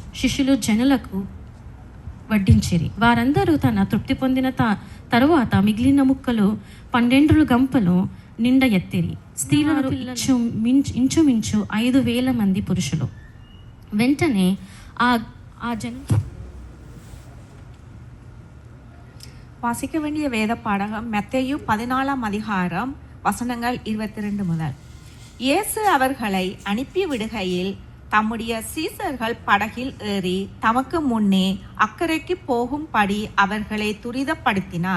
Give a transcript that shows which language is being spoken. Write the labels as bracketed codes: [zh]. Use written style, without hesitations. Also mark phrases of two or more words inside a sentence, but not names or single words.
[te] శిష్యులు జనులకు వడ్డించిరి. వారందరూ తన తృప్తి పొందిన తరువాత మిగిలిన ముక్కలు 12 గంపలు నిండా ఎత్తిరి. స్త్రీలు ఇంచుమించు 5,000 మంది పురుషులు. వెంటనే ఆ జనం [ta] வாசிக்க வேண்டிய வேத பாடகம் மத்தேயு 14ஆம் அதிகாரம் வசனங்கள் 22 முதல். இயேசு அவர்களை அனுப்பி விடுகையில் தம்முடைய சீசர்கள் படகில் ஏறி தமக்கு முன்னே அக்கறைக்கு போகும்படி அவர்களை துரிதப்படுத்தினார்.